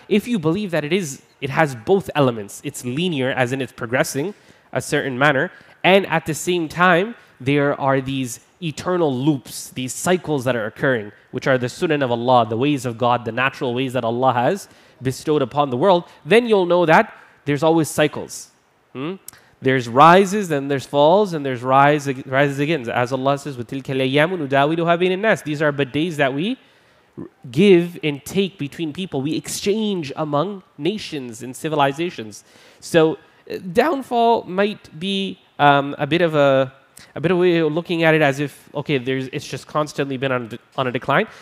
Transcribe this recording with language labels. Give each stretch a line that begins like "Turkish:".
English: If you believe that it has both elements, it's linear as in it's progressing a certain manner, and at the same time there are these eternal loops, these cycles that are occurring, which are the sunan of Allah, the ways of God, the natural ways that Allah has bestowed upon the world, then you'll know that there's always cycles. There's rises, and there's falls, and there's rises again.
Arabic: As Allah says, وَتِلْكَ الْأَيَّامُ نُدَاوِلُهَا بَيْنَ النَّاسِ.
English: These are but days that we give and take between people. We exchange among nations and civilizations. So downfall might be a bit of a way of looking at it as if, okay, it's just constantly been on a decline.